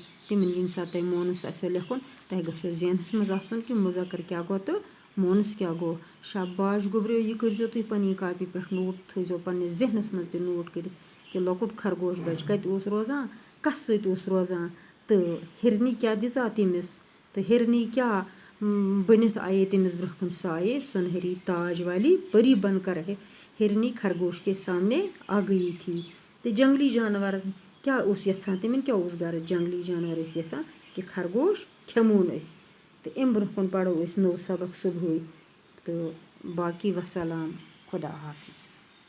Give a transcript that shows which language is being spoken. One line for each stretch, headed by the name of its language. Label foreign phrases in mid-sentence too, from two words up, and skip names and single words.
Kashmiri: تِمن ییٚمہِ ساتہٕ تۄہہِ مونس آسیو لیکھُن تۄہہِ گژھیو ذہنس منٛز آسُن کہِ مذکر کیٛاہ گوٚو تہٕ مونس کیٛاہ گوٚو شاباش گوٚبریو یہِ کٔرۍزیو تُہۍ پنٛنہِ کاپی پٮ۪ٹھ نوٹ تھٲیزیو پنٛنِس ذہنس منٛز تہِ نوٹ کٔرِتھ کہِ لۄکُٹ خرگوش بچہِ کتہِ اوس روزان کس سۭتۍ اوس روزان تہٕ ہِرنہِ کیٛاہ دِژاو تٔمِس تہٕ ہِرنی کیٛاہ بٔنِتھ آیے تٔمِس برٛونٛہہ کُن سُہ آیے
Urdu: سُنہری تاج والی پری بن کر ہِرنی خرگوش کے سامنے آ گئی تھی
Kashmiri: تہٕ جنگلی جانور کیٛاہ اوس یژھان تِمن کیٛاہ اوس غرض جنگلی جانور ٲسۍ یژھان کہِ خرگوش کھٮ۪مون أسۍ تہٕ اَمہِ برٛونٛہہ کُن پرو أسۍ نوٚو سبق صُبحٲے تہٕ باقی وسلام خدا حافظ